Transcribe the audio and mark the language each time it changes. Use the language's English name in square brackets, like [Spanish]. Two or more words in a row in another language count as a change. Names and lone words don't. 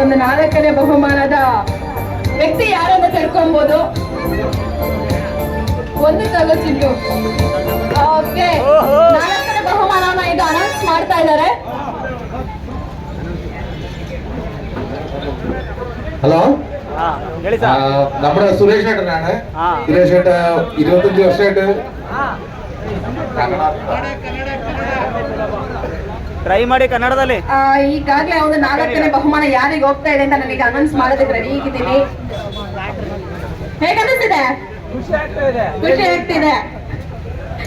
[Kannada] ಒಂದು ನಾಲ್ಕನೇ ಬಹುಮಾನದ ವ್ಯಕ್ತಿ ಯಾರಂತ ತಿಳ್ಕೊಬಹುದು. ಒಂದು ತಗೋ ಚಿಲ್ಲು. ಓಕೆ, ನಾಲ್ಕನೇ ಬಹುಮಾನವನ್ನ ಇದು ಅನೌನ್ಸ್ ಮಾಡ್ತಾ ಇದ್ದಾರೆ. ಹಲೋ, [Malayalam] നമ്മുടെ സുരേഷ് ഏട്ടനാണ്. സുരേഷ് ഏട്ട 25 വർഷമായിട്ട് [Kannada] ಟ್ರೈ ಮಾಡಿ ಕನ್ನಡದಲ್ಲಿ. ಈಗಾಗಲೇ ಒಂದು ನಾಲ್ಕನೇ ಬಹುಮಾನ ಯಾರಿಗೆ ಹೋಗ್ತಾ ಇದೆ ಅಂತ ನನಗೆ ಅನೌನ್ಸ್ ಮಾಡೋದಕ್ಕೆ ರೆಡಿ ಆಗಿದ್ದೀನಿ. ಹೇಗನ್ನಿಸ್ತಿದೆ? ಖುಷಿ ಆಗ್ತಿದೆ.